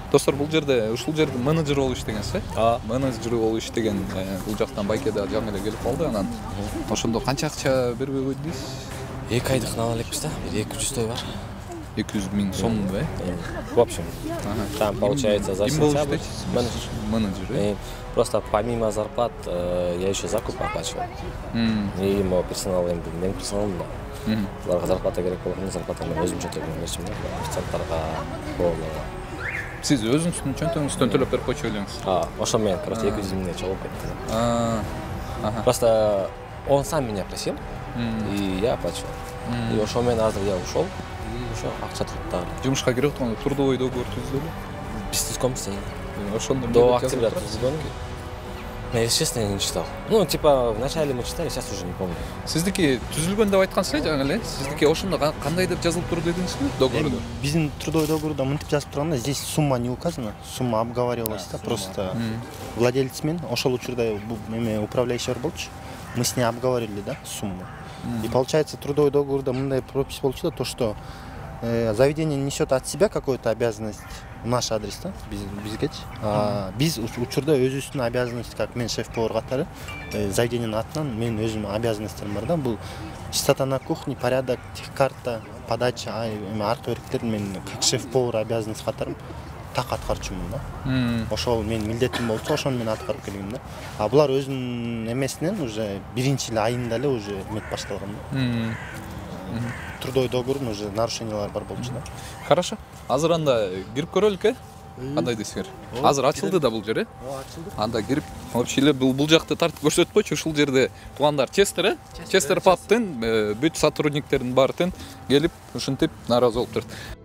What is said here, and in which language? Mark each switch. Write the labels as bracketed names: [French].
[Kyrgyz] Достор, бул жерде менеджер болуп иштегенсиз, менеджер болуп иштеген бул жактан Байкеда жаңы эле келип калды, анан ошондо канча акча бербей койду дейсиз? 2 айдык алып элекпиз да, 200 бар. 200 000 сомду, э? [Russian] В общем, там получается за сентябрь менеджер. Просто помимо зарплат я еще закуп оплачивал. И мой персонал, мен персоналым да. [Kyrgyz] Оларга зарплата керек болгондо зарплатаны өзүмчө төлөп берчүмүн да, официанттарга, поварларга. Сиз өзүңүздүн чөнтөгүңүздөн төлөп берип койчу элеңиз? Ошо менен, короче, 200 000 чогулуп кетти. [Russian] Просто он сам меня просил, и я оплачивал. [Kyrgyz] И ошо менен азыр я ушел, и ошо акча туруп дагы. Жумушка кирип атканда трудовой договор түздүбү? Биз түзгөнбүз. Ошондо [Russian] до октября түзгөн. Я, если честно, не читал. Ну, типа, вначале мы читали, сейчас уже не помню. [Kyrgyz] Сиздики түзүлгөн деп айткансыз жаңы эле. Сиздики ошондо кандай деп жазылып турду дедиңизби? Договордо. [Russian] Биздин трудовой договорда мынтип жазып турганда, здесь сумма не указана, сумма обговаривалась, да, просто владелец мен ошол учурда управляющий болчу. Мы с ней обговорили, да, сумму. И получается, трудовой договорда мындай пропись болчу да, то, что заведение несет от себя какую-то обязанность в наш адрес, да, бизге. [Kyrgyz] Биз учурда өзүбүздүн обязанность, как мен шеф-повар катары, заведениянын атынан менин өзүмдүн обязанностьтарым бар да. Бул чистота на кухне, порядок, техкарта, подача, аркы беректерди мен как шеф-повар обязанность катары так аткарчумун да. Ошол менин милдетим болчу, ошону мен аткарып келгем да. А булар өзүнүн эмесинен уже биринчи эле айында эле уже эмет башталган да. Трудовой договордун уже нарушениялары бар болчу да. [Russian] Хорошо. [Kyrgyz] Азыр анда кирип көрөлүк, кандай дейсиңер? Азыр ачылды да бул жер, ачылды. Анда кирип, вообще эле бул жакты тартып көрсөтпөчү, ушул жерде туугандар Честер, Честер пабтын бүт сотрудниктердин баары келип, ушинтип нааразы болуп турат.